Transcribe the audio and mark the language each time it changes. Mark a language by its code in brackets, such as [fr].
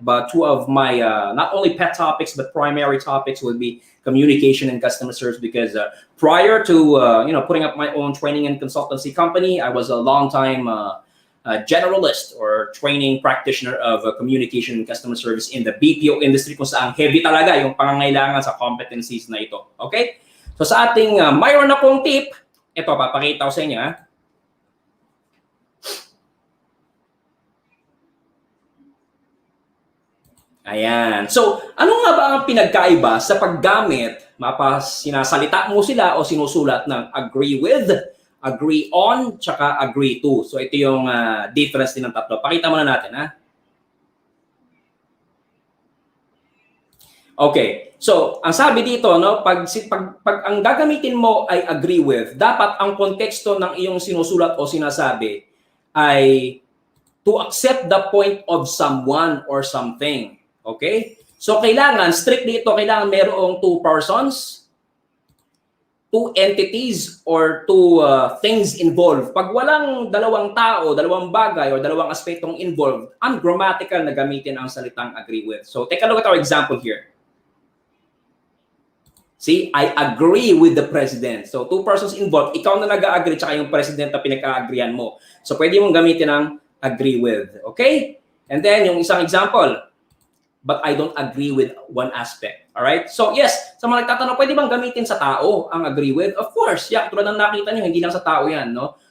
[en] But two of my, not only pet topics, but primary topics would be communication and customer service. Because prior to, putting up my own training and consultancy company, I was a long time generalist or training practitioner of communication and customer service in the BPO industry [tl] kung saan heavy talaga yung pangangailangan sa competencies na ito. [en] Okay? [tl] So sa ating mayroon na pong tip, ito papakita ko sa inyo. Ayan. So, ano nga ba ang pinagkaiba sa paggamit, sinasalita mo sila o sinusulat ng agree with, agree on, tsaka agree to. So ito yung difference din ng tatlo. Pakita muna natin, ha? Okay. So, ang sabi dito, no, pag ang gagamitin mo ay agree with, dapat ang konteksto ng iyong sinusulat o sinasabi ay [en] to accept the point of someone or something. Okay? So, kailangan, strict dito, kailangan merong two persons, two entities, or two things involved. [tl] Pag walang dalawang tao, dalawang bagay, or dalawang aspektong involved, ungrammatical na gamitin ang salitang agree with. [en] So, take a look at our example here. See, I agree with the president. So, two persons involved. [tl] Ikaw na nag-agree, tsaka yung president na pinag-agreean mo. So, pwede mong gamitin ang agree with. Okay? [en] And then, yung isang example, but I don't agree with one aspect. All right? [tl] So, yes, sa mga nagtatanong, pwede bang gamitin sa tao ang agree with? Of course, yeah, tulad ng nakita nyo, hindi lang sa tao yan, no?